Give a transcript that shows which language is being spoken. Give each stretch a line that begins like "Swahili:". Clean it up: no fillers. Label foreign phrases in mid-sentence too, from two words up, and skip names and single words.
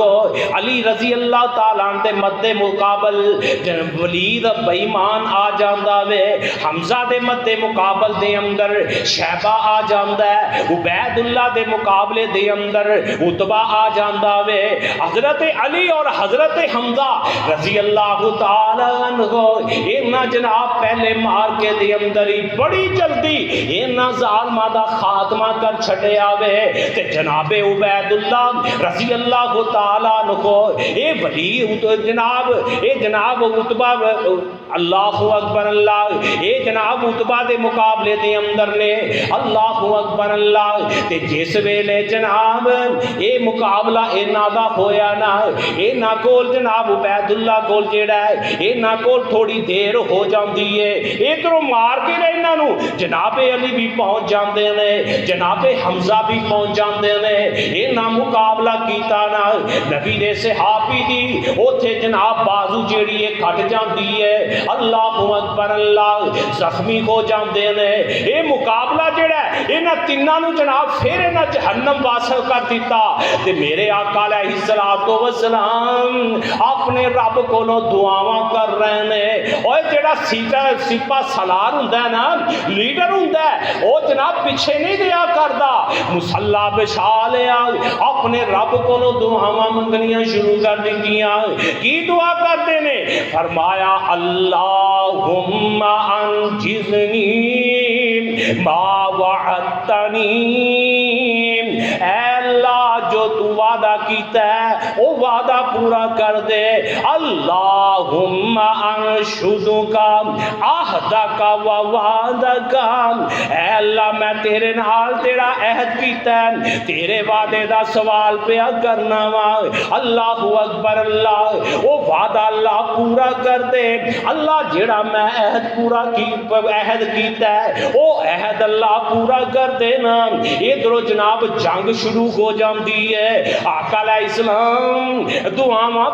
Punjabi: علی
Arabic: رضی اللہ تعالیٰ عنہ
Punjabi: دے مد مقابل ولید بےمان آ جاندا وے، حمزہ دے مد مقابل دے اندر شیبہ آ جاندا ہے، عبید اللہ دے مقابلے دے اندر عتبہ آ جاندا وے۔ حضرت علی اور حضرت حمزہ
Arabic: رضی اللہ تعالیٰ عنہ
Punjabi: انہاں جناب پہلے مار کے دے اندر ہی بڑی جلدی انہاں ظالماں دا خاتمہ کر چھڈیا وے، تے جناب عبید اللہ رضی اللہ تعالیٰ عنہ اے ولی جناب عتبہ
Arabic: اللہ اکبر اللہ،
Punjabi: اے جناب عتبہ دے مقابلے دے اندر نے،
Arabic: اللہ اکبر اللہ۔
Punjabi: تے جس ویلے جناب اے مقابلہ انہاں دا ہویا نا، انہاں کول جناب عبید اللہ کول جیڑا ہے انہاں کول تھوڑی دیر ہو جاندی ہے، ادھروں مار کے انہاں نو جناب علی بھی پہنچ جاندے نے، جناب حمزہ بھی پہنچ جاندے نے، انہاں مقابلہ کیتا نا، نبی دے صحابی دی اوتھے جناب بازو جیڑی ہے کٹ جاندی ہے،
Arabic: اللہ اکبر اللہ،
Punjabi: زخمی ہو جاندے نے۔ اے مقابلہ جیڑا ہے انہاں تیناں نو جناب پھر انہاں جہنم واصل کر دیتا، تے میرے آقا
Arabic: علیہ الصلوۃ والسلام
Punjabi: اپنے رب کولوں دعاواں کر رہے نے۔ اوے جیڑا سپاہ سالار ہوندا ہے نا، لیڈر ہوندا ہے، او جناب پیچھے نہیں دیا کردا، مسلح بچھا لیا، اپنے رب کولوں دعاواں منگنیاں شروع کر دتیاں۔ کی دعا کرتے نے؟ فرمایا
Arabic: اللہم انجزنی ما وعدتنی،
Punjabi: اے اللہ جو تو وعدہ کیتا ہے وہ وعدہ پورا کر دے۔
Arabic: اللہم انشدک عہدک و وعدک،
Punjabi: اے اللہ میں تیرے نال تیرا عہد کیتا ہے، تیرے وعدے دا سوال پیا کرنا وا۔
Arabic: اللہ اکبر،
Punjabi: اللہ وہ وعدہ اللہ پورا کر دے۔ اللہ جڑا میں عہد پورا عہد کیتا ہے وہ عہد اللہ پورا کر دینا۔ ادھر جناب جنگ شروع ہو جاندی ہے، آقا
Arabic: علیہ السلام
Punjabi: دعاواں